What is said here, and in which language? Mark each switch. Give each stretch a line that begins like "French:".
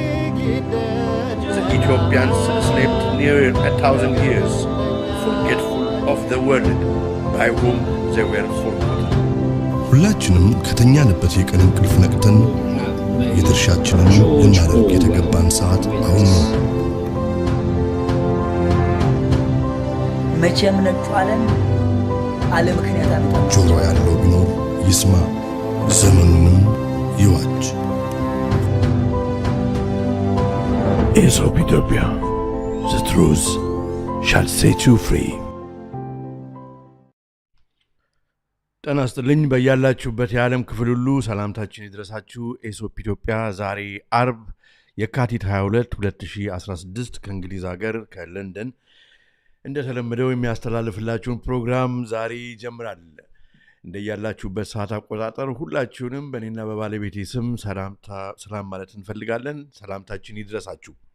English: The Ethiopians slept near 1,000 years, forgetful of the world by whom they were forgotten.
Amharic: ሁላችንም ከተኛንበት የቀን እንቅልፍ ነቅተን የድርሻችንን ልናደርግ የተገባን ሰዓት አሁን ነው። መቼም ነጩ ዓለም አለ ምክንያት አመጣ። ጆሮ ያለው ቢኖር ይስማ፣ ዘመኑንም ይዋጅ።
English: Aesop Ethiopia, the truth shall set you free.
Amharic: ጤና ይስጥልኝ በያላችሁበት የዓለም ክፍል ሁሉ ሰላምታችን ይድረሳችሁ። ኤሶፕ ኢትዮጵያ ዛሬ አርብ የካቲት 22 2016 ከእንግሊዝ ሀገር ከለንደን እንደተለመደው የሚያስተላልፍላችሁን ፕሮግራም ዛሬ ይጀምራል። እንደያላችሁበት ሰዓት አቆጣጠር ሁላችሁንም በእኔና በባለቤቴ ስም ሰላም ማለት እንፈልጋለን። ሰላምታችን ይድረሳችሁ።